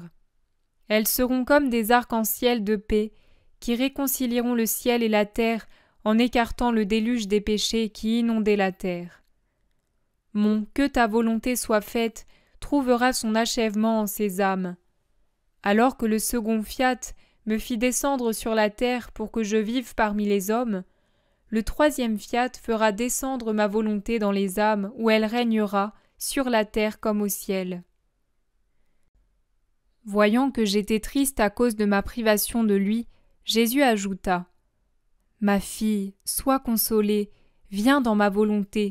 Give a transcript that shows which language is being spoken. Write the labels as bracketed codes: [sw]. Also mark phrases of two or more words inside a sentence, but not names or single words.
[fr] Elles seront comme des arcs-en-ciel de paix qui réconcilieront le ciel et la terre en écartant le déluge des péchés qui inondaient la terre. Mon « que ta volonté soit faite » trouvera son achèvement en ces âmes. Alors que le second fiat me fit descendre sur la terre pour que je vive parmi les hommes, le troisième fiat fera descendre ma volonté dans les âmes où elle régnera, sur la terre comme au ciel. Voyant que j'étais triste à cause de ma privation de lui, Jésus ajouta « Ma fille, sois consolée, viens dans ma volonté.